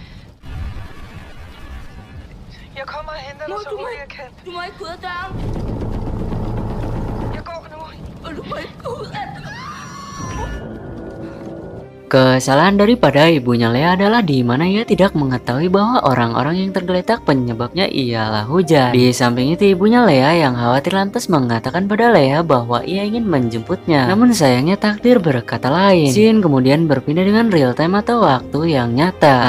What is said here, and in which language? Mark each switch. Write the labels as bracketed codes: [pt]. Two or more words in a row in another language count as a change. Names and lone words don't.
[da] Jeg kommer og henter dig så hurtigt jeg kan. Du må ikke gå ud af døren. Jeg går nu. Og du må ikke gå ud af døren. [id] Kesalahan daripada ibunya Lea adalah di mana ia tidak mengetahui bahwa orang-orang yang tergeletak penyebabnya ialah hujan. Di samping itu ibunya Lea yang khawatir lantas mengatakan pada Lea bahwa ia ingin menjemputnya. Namun sayangnya takdir berkata lain. Scene kemudian berpindah dengan [en] real time [id] atau waktu yang nyata.